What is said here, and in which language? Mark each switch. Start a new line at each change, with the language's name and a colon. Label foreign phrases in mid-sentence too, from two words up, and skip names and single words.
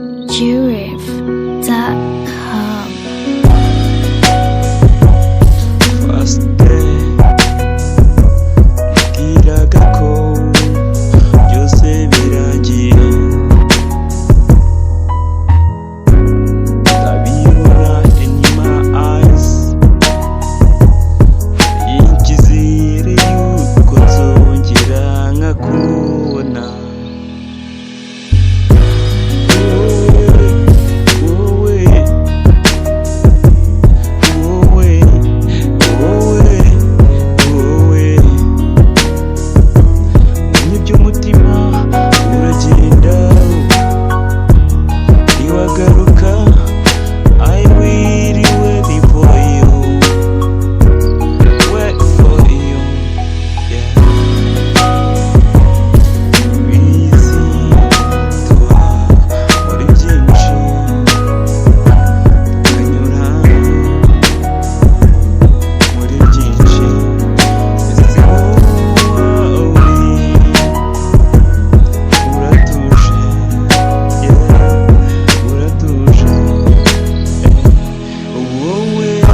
English: Q F dot com. First day,
Kinyarwanda: nibwiraga ko byose birangiye. Ndabibona
English: in my eyes.
Kinyarwanda: Icyizere yuko nzongera nkakubona. Wowe, wowe, wowe, wowe, wowe. Nibyo umutima uragenda, ntiwagaruka.
English: I will wait for you, wait for you, yeah.
Kinyarwanda: Bizitwa muri byinshi, ukanyura muri byinshi. Ese wowe uratuje, yeah, uratuje, wowe.